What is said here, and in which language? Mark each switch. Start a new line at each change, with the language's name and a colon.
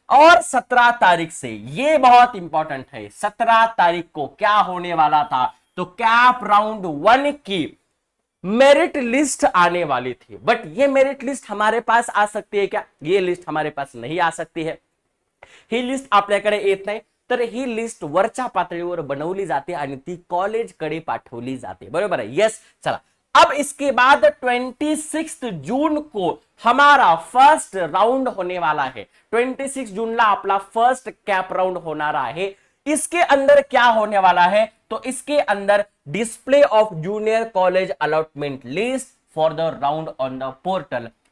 Hindi: और 17 तारीख से, ये बहुत इंपॉर्टेंट है, 17 तारीख को क्या होने वाला था, तो कैप राउंड 1 की मेरिट लिस्ट आने वाली थी। बट ये मेरिट लिस्ट हमारे पास आ सकती है क्या? ये लिस्ट हमारे पास नहीं आ सकती है।
Marathi: ही लिस्ट आपल्याकडे येत नाही, तर ही लिस्ट वरच्या पातळीवर बनवली जाते आणि ती कॉलेजकडे पाठवली जाते, बरोबर आहे।
Hindi: यस, चला अब इसके बाद 26 जून को हमारा फर्स्ट राउंड होने वाला है। 26 जून ला अपना फर्स्ट कैप राउंड होना है। इसके अंदर क्या होने वाला है, तो इसके अंदर
English: Display of junior college allotment list for the round on the portal.